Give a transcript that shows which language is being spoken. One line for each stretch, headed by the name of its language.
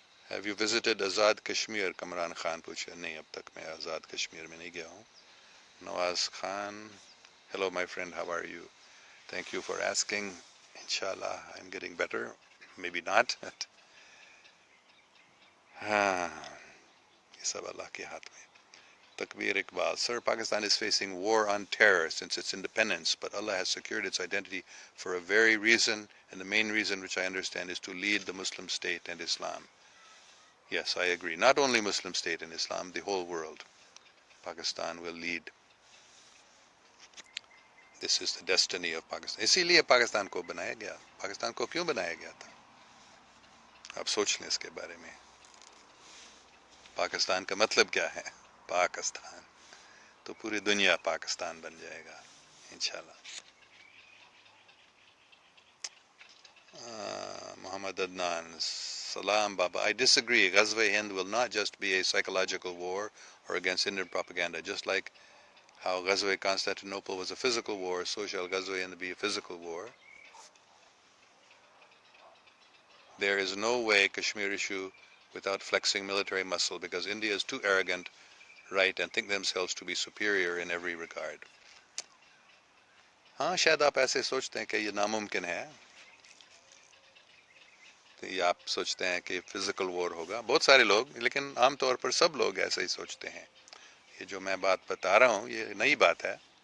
English: Have you visited Azad Kashmir?
Urdu: Kamran Khan پوچھے. نہیں اب تک میں آزاد کشمیر میں نہیں گیا ہوں.
English: Nawaz Khan, hello my friend, how are you? Thank you for asking. انشاءاللہ I am getting better, maybe not.
Urdu: ہاں یہ سب اللہ کے ہاتھ میں.
English: Takbir Iqbal. Sir, Pakistan is facing war on terror since its independence, but Allah has secured its identity for a very reason, and the main reason, which I understand, is to lead the Muslim state and Islam. Yes, I agree. Not only Muslim state and Islam, the whole world. Pakistan will lead. This is the destiny of Pakistan.
Urdu: اسی لیے پاکستان کو بنایا گیا. پاکستان کو کیوں بنایا گیا تھا؟ آپ سوچ لیں اس کے بارے میں. پاکستان کا مطلب کیا ہے؟ پاکستان. تو پوری دنیا پاکستان بن جائے گا انشاءاللہ.
English: Muhammad Adnan, Salam Baba. I disagree. Ghazwa Hind will not just be a psychological war or against Indian propaganda. Just like how Ghazwa Constantinople was a physical war, so shall Ghazwa Hind be a physical war. There is no way Kashmir issue without flexing military muscle, because India is too arrogant, right, and think themselves to be superior in every regard.
Urdu: ہاں شاید آپ ایسے سوچتے ہیں کہ یہ ناممکن ہے. یہ آپ سوچتے ہیں کہ فزیکل وار ہوگا. بہت سارے لوگ، لیکن عام طور پر سب لوگ ایسے ہی سوچتے ہیں. یہ جو میں بات بتا رہا ہوں یہ نئی بات ہے.